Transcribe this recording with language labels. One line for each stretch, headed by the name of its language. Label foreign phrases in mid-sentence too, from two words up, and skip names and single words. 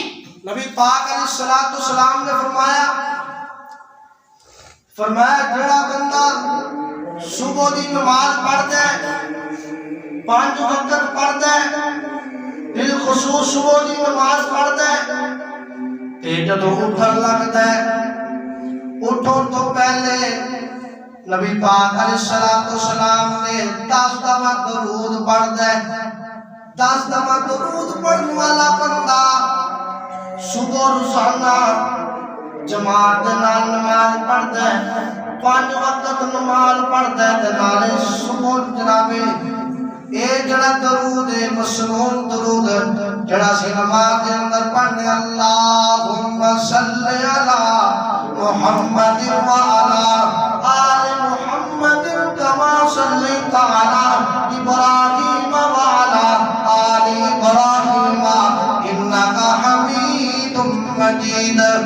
Punjabi: نبی پاک علیہ السلام نے فرمایا جڑا بندہ صبح دی نماز پڑھتا ہے, 5 وقت پڑھتا ہے, بالخصوص صبح دی نماز پڑھتا ہے, تے جدوں اٹھن لگتا ہے اٹھن تو پہلے نبی پاک علیہ السلام نے 10 دفعہ درود پڑھتا ہے. 10 دفعہ درود پڑھنے والا بندہ صبح روزانہ جماعت نال نماز پڑھتا ہے, 5 وقت نماز پڑھتا ہے, تے نال صبح جناب اے جڑا درود ہے مسنون درود جڑا سی نماز دے اندر پڑھنے
Arabic: اللہم صلی علی محمد وعلی آل محمد کما صلیت علی ابراہیم وعلی آل ابراہیم انکا حمید مجید.